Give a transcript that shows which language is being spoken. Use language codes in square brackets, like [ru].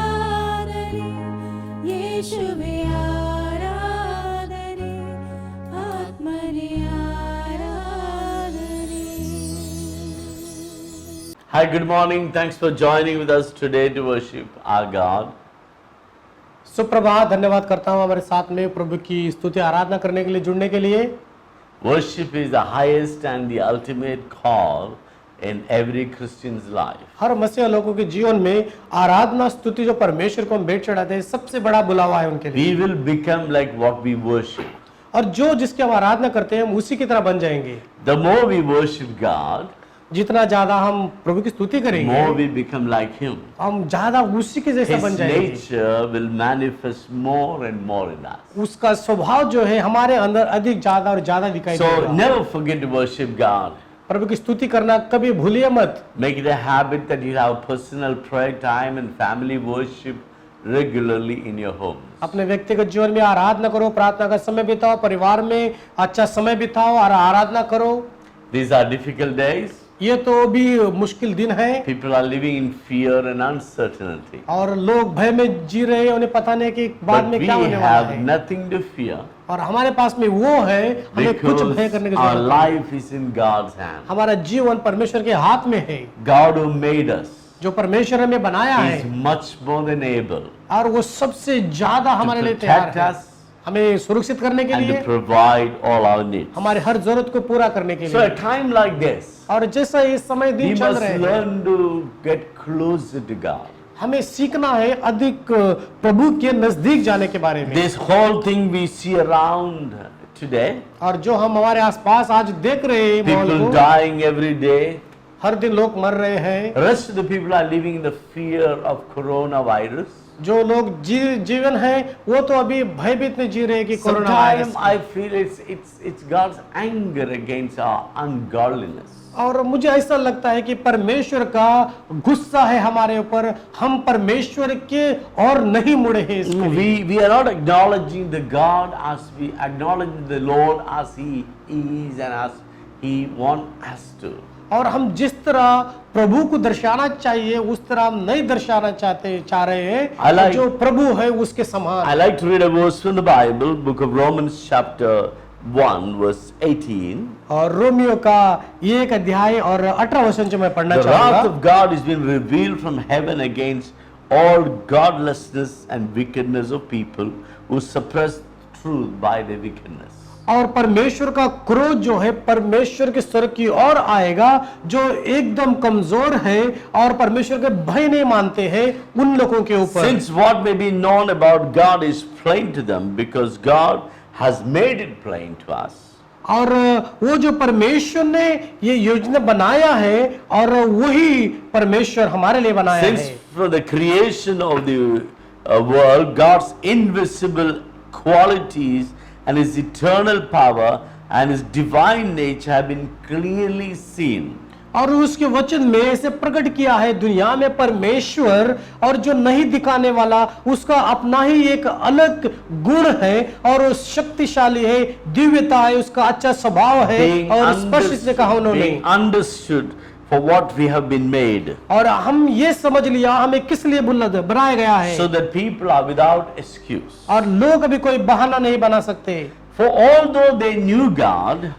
[hi] यीशुवे आराधने आत्मने आराधने. [en] Hi, good morning. Thanks for joining with us today to worship our God. [hi] सुप्रभात. धन्यवाद करता हूँ हमारे साथ में प्रभु की स्तुति आराधना करने के लिए जुड़ने के लिए. [en] Worship is the highest and the ultimate call in every Christian's life. [hi] हर मसीह लोगों के जीवन में आराधना स्तुति जो परमेश्वर को हम भेंट चढ़ाते हैं सबसे बड़ा बुलावा है उनके लिए. [en] We will become like what we worship. [hi] और जो जिसकी हम आराधना करते हैं हम उसी की तरह बन जाएंगे. [en] The more we worship God, [hi] जितना ज्यादा हम प्रभु की स्तुति करेंगे [en] more we become like Him. [hi] हम ज्यादा उसी के जैसा [en] His [hi] बन जाएंगे. [en] nature will manifest more and more in us. [hi] उसका स्वभाव जो है हमारे अंदर अधिक ज्यादा और ज्यादा दिखाई [en] So [hi] देगा. [en] never forget to worship God. [hi] प्रभु की स्तुति करना कभी भूलिए मत. [en] Make it a habit that you have personal prayer time and family worship regularly in your home. [hi] अपने व्यक्तिगत जीवन में आराधना करो, प्रार्थना का समय बिताओ, परिवार में अच्छा समय बिताओ और आराधना करो. [en] These are difficult days. [hi] ये तो भी मुश्किल दिन है [en] People are living in fear and uncertainty. [hi] और लोग भय में जी रहे हैं. उन्हें पता नहीं कि बाद [en] But [hi] में [en] we [hi] क्या होने वाला [en] have [hi] है. [en] nothing to fear [hi] और हमारे पास में वो है, हमें कुछ भय करने की [en] because our [hi] जरूरत नहीं. [en] life is in God's hand. [hi] हमारा जीवन परमेश्वर के हाथ में है. [en] God who made us [hi] जो परमेश्वर हमें बनाया [en] is [hi] है [en] much more than able [hi] और वो सबसे ज्यादा हमारे [en] to [hi] लिए तैयार [en] protect [hi] है, [en] us [hi] हमें सुरक्षित करने के [en] and to [hi] लिए, [en] provide all our needs. [hi] हमारे हर जरूरत को पूरा करने के [en] So a [hi] लिए. [en] time like this, [hi] और जैसा ये समय [en] we [hi] दिन चल [en] must [hi] रहे हैं [en] learn to get closer to God. [hi] हमें सीखना है अधिक प्रभु के नजदीक जाने के बारे में. [en] This whole thing we see around today, [hi] और जो हम हमारे आसपास आज देख रहे हैं माहौल [en] people [hi] को, [en] dying every day, [hi] हर दिन लोग मर रहे हैं. [en] rest of the people are living in the fear of coronavirus. [hi] जो लोग जीवन है वो तो अभी भयभीत में जी रहे हैं कि corona [en] Sometimes [hi] virus. [en] I feel it's God's anger against our ungodliness. [hi] और मुझे ऐसा लगता है कि परमेश्वर का गुस्सा है हमारे ऊपर. हम परमेश्वर के और नहीं मुड़े हैं इसके लिए. [en] We are not acknowledging the God as we acknowledge the Lord as He is and as He wants us to. [hi] और हम जिस तरह प्रभु को दर्शाना चाहिए उस तरह हम नहीं दर्शाना चाह रहे हैं. जो प्रभु है उसके [en] I [hi] समान. [en] like to read a verse from the Bible, book of Romans chapter 1 verse 18. [hi] और रोमियो का ये एक अध्याय और 18 वचन जो मैं पढ़ना [en] The wrath [hi] चाहूंगा. [en] of God has been revealed from heaven against all godlessness and wickedness of people who suppress truth by their wickedness. [hi] और परमेश्वर का क्रोध जो है परमेश्वर के स्वर्ग की ओर आएगा जो एकदम कमजोर है और परमेश्वर के भय नहीं मानते हैं उन लोगों के ऊपर. [en] Since what may be known about God is plain to them because God has made it plain to us. [hi] और वो जो परमेश्वर ने ये योजना बनाया है और वही परमेश्वर हमारे लिए बनाया [en] Since [hi] है. [en] from the creation of the world, God's invisible qualities and His eternal power and His divine nature have been clearly seen. [hi] और उसके वचन में ऐसे प्रकट किया है दुनिया में परमेश्वर और जो नहीं दिखाने वाला उसका अपना ही एक अलग गुण है और वो शक्तिशाली है, दिव्यता है, उसका अच्छा स्वभाव है और स्पष्ट से कहा उन्होंने. [en] Being understood for what we have been made. [hi] और हम ये समझ लिया हमें किस लिए बनाया गया है. [en] So that people are without excuse. [hi] और लोग अभी कोई बहाना नहीं बना सकते. [en] For although they knew God,